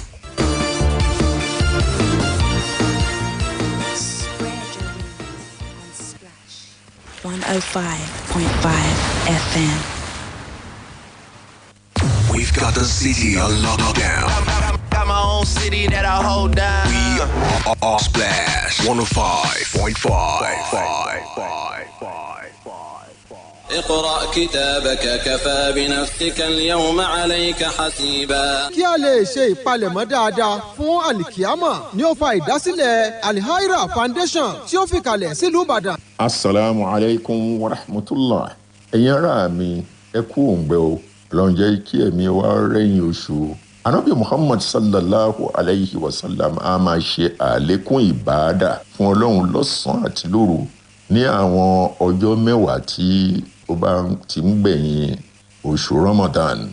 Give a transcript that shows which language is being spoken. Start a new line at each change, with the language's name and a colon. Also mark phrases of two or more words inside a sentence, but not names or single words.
English: Spread your wings and splash. 105.5 FM. We've got the city on lockdown. Got my own city that I hold down. We are Splash 105.5.
Arabic: اقرأ كتابك كفى بنفسك اليوم عليك حسيبا.
Yoruba: kí a lè ṣe ìpalẹ̀mọ́ dáadáa fún alikiyama ni ó fa ìdásílẹ̀ Al-Haira Foundation tí ó fi kalẹ̀ sílùú Ìbàdàn.
Arabic: السلام عليكم ورحمة الله.
Yoruba: Ẹ̀yin ará mi, ẹ kú òǹgbẹ o. Ọlọ́run jẹ́ kí ẹ̀mí wa rẹ́yìn oṣù. Ànábì Muhammad
Arabic: صلى الله عليه وسلم
Yoruba: a máa ṣe àlékún ìbáadà fún Ọlọ́run lọ́sàn-án àti lóru ní àwọn ọjọ́ mẹ́wàá tí ó bá ti ń gbẹ̀yìn oṣù Ramadan.